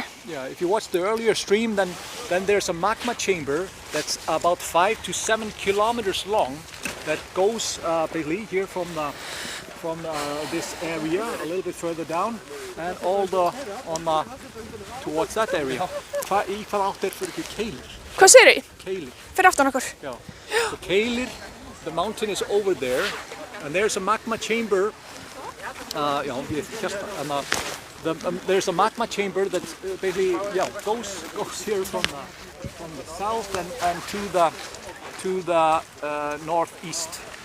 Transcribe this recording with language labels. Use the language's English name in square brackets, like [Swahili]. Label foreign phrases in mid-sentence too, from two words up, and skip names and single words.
[English] Yeah, if you watch the earlier stream, then there's a magma chamber that's about 5 to 7 kilometers long that goes basically here from this area a little bit further down and all towards that area. [Icelandic] Í hvaða átt fyrir ekki Keilir? Hvað segir þið? Keilir. Fyrir aftan okkur. [English] Yeah. So Keilir, the mountain is over there, and there's a magma chamber. There's a magma chamber that basically goes here from the south and to the northeast.